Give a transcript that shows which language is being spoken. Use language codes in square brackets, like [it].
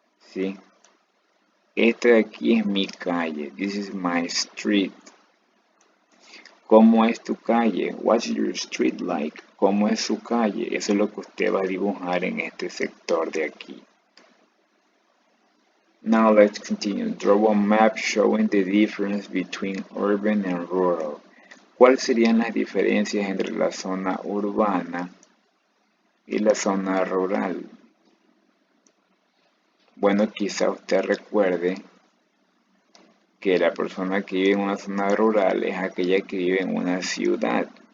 [es] ¿Sí? Esta de aquí es mi calle. [en] This is my street. [es] ¿Cómo es tu calle? [en] What's your street like? [es] ¿Cómo es su calle? Eso es lo que usted va a dibujar en este sector de aquí. [en] Now let's continue. Draw a map showing the difference between urban and rural. [es] ¿Cuáles serían las diferencias entre la zona urbana y la zona rural? Bueno, quizá usted recuerde que la persona que vive en una zona rural es aquella que vive en una ciudad.